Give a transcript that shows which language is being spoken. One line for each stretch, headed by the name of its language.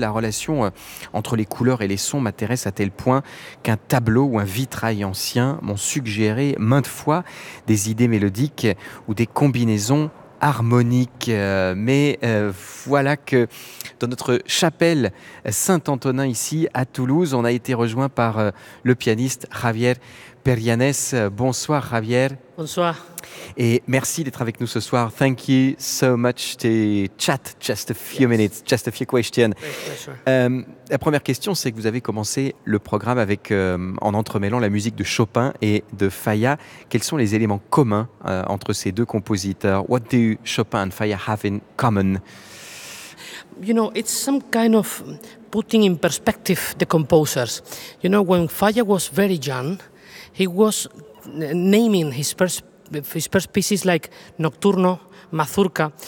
French: La relation entre les couleurs et les sons m'intéresse à tel point qu'un tableau ou un vitrail ancien m'ont suggéré maintes fois des idées mélodiques ou des combinaisons harmoniques. » Mais voilà que dans notre chapelle Saint-Antonin ici à Toulouse, on a été rejoint par le pianiste Javier Perianes. Bonsoir Javier. Bonsoir. Et merci d'être avec nous ce soir.
English: Thank you so much to chat just a few minutes, just a few questions. Yes,
French: la première question, c'est que vous avez commencé le programme avec, en entremêlant la musique de Chopin et de Falla. Quels sont les éléments communs entre ces deux compositeurs?
English: What do Chopin and Falla have in common? You know, it's some kind of putting in perspective the composers. You know, when Falla was very young, he was naming his first pieces like Nocturno, Mazurka.